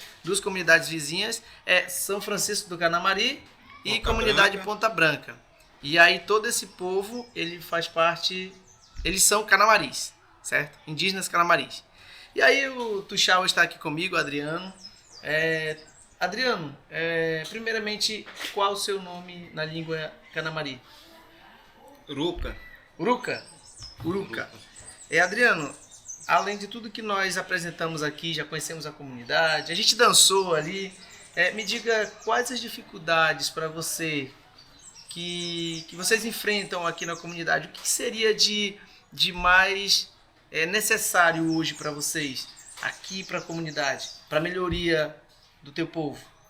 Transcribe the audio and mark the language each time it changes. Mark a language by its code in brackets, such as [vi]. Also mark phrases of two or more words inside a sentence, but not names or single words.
[pt] 2 comunidades vizinhas, São Francisco do Canamari e comunidade Ponta Branca. E aí todo esse povo, ele faz parte, eles são canamaris, certo? Indígenas canamaris. E aí o Tuxaua está aqui comigo, o Adriano, Adriano, primeiramente, qual o seu nome na língua Canamari? Uruca. Uruca? Uruca. Adriano, além de tudo que nós apresentamos aqui, já conhecemos a comunidade, a gente dançou ali, me diga quais as dificuldades para você que vocês enfrentam aqui na comunidade, o que seria de mais necessário hoje para vocês, aqui para a comunidade, para a melhoria do teu povo?